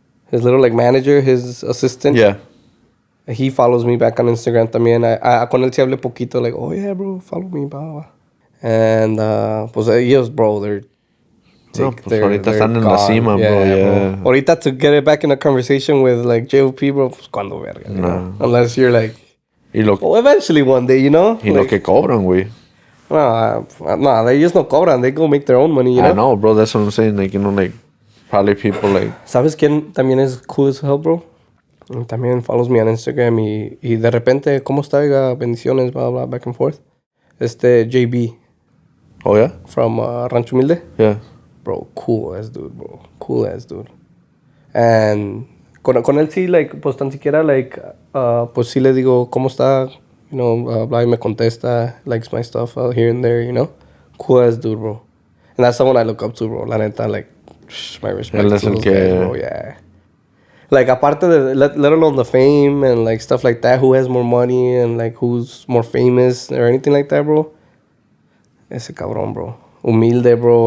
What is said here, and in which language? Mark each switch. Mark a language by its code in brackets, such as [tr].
[en] His little, like, manager, his assistant. Yeah. He follows me back on Instagram también. [es] Con él sí hablé poquito, [en] like, oh, yeah, bro, follow me, blah, blah. And, pues, ellos, bro, they're... [es] ahorita están en la cima, bro, yeah. [en] Bro. Ahorita to get it back in a conversation with, like, JOP, bro, [es] pues, cuando verga. [en] No. You know? Unless you're, like... Well, eventually one day, you know? [es] Y lo que cobran, güey. [en] No, they just no cobran. They go make their own money, you know? I know, bro. That's what I'm saying. Like, you know, like, probably people, like... [es] ¿Sabes quién también es [en] cool as hell, [es] bro? También [en] follows me on Instagram [es] y de repente, ¿cómo está? Oiga, bendiciones, [en] blah, blah, back and forth. JB. Oh, yeah? From Rancho Humilde. Yeah. Bro, cool ass dude, bro. Cool ass dude. [es] And con él sí, like, pues tan siquiera, like, pues sí le digo, ¿cómo está? [en] You know, blah, [es] me contesta, [en] likes my stuff here and there, you know? Cool ass dude, bro. And that's someone I look up to, bro. [es] La neta, [en] like, my respect to those guys, bro, yeah. Like, [es] aparte de, [en] let alone the fame and, like, stuff like that, who has more money and, like, who's more famous or anything like that, bro. [es] Ese cabrón, [en] bro. Humilde, bro.